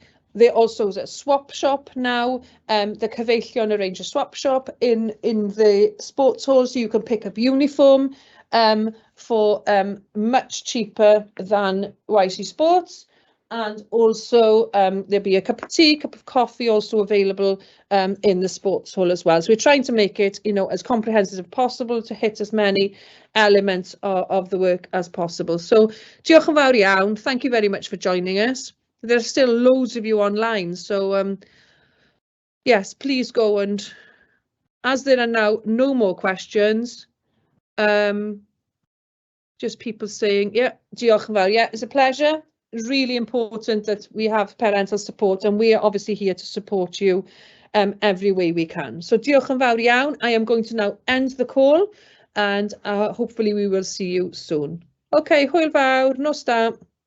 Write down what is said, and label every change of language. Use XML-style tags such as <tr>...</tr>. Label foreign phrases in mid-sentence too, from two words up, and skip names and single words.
<en>There also is a swap shop now. The cyfeillion arrange a swap shop in the sports hall, so you can pick up uniform for much cheaper than YC Sports. And also there'll be a cup of tea, cup of coffee also available in the sports hall as well. So we're trying to make it, as comprehensive as possible to hit as many elements of the work as possible.</en> <cy>So diolch yn fawr iawn.</cy> <en>Thank you very much for joining us. There are still loads of you online, so yes, please go, and as there are now no more questions, just people saying, yeah,</en> <cy>diolch yn fawr.</cy> <en>Yeah, it's a pleasure. Really important that we have parental support, and we are obviously here to support you every way we can.</en> <cy>So diolch yn fawr iawn.</cy> <en>I am going to now end the call, and hopefully we will see you soon.</en> <cy>Okay, hwyl fawr, nos da.</cy>